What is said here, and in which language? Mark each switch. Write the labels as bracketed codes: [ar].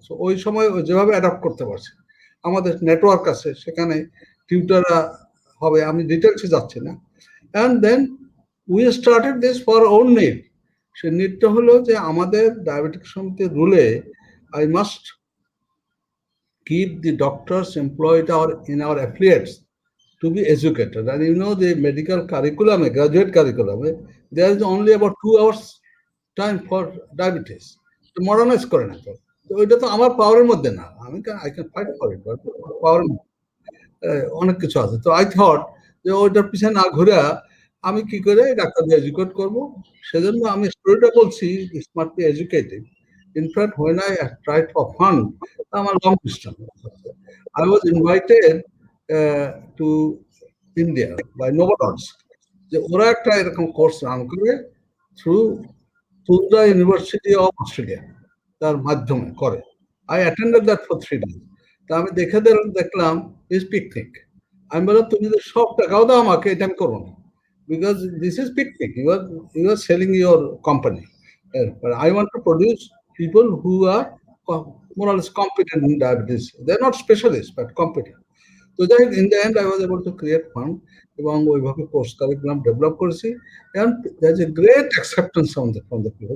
[bn] So ওই সময় যেভাবে অ্যাডাপ্ট করতে পারছে, আমাদের নেটওয়ার্ক আছে, সেখানে টিউটাররা হবে, আমি ডিটেলসে যাচ্ছি না। [en] And then we started this for own need. [bn] সে নিডটা হলো যে আমাদের ডায়াবেটিক সমিতির রুলে [en] I must keep the doctors employed in our affiliates to be educated. And you know, the medical curriculum, graduate curriculum, there is only about 2 hours time for diabetes. [bn] তো modernise করে না। তো ওইটা তো আমার পাওয়ারের মধ্যে না, আমি [en] I can fight for it, but [bn] পাওয়ার অনেক কিছু আছে। তো [en] I thought [bn] যে ওইটার পিছনে না ঘুরে আমি কি করে ডাক্তারদের এডুকেট করবো, সেজন্য আমি স্টোরিটা বলছি, [en] Smart be educated. In fact when I tried for fund, [bn] আমার long distance, [en] I was invited to India by নোভাডস, [bn] যে ওরা একটা এরকম কোর্স রান করে through tundra university of Australia, তার মাধ্যমে করে। [en] I attended that for 3 days। [bn] তা আমি দেখলাম [en] Is picnic. [bn] আমি বললাম তুমি যদি সব টাকাও দাও আমাকে, এটা আমি করবো না, [en] Because this is picnic, you are selling your company. I want to produce people who are more or less competent in diabetes. They're not specialists, but competent. So then in the end, I was able to create fund [bn] এবং ওইভাবে course curriculum develop করেছি, [en] and there's a great acceptance from the people.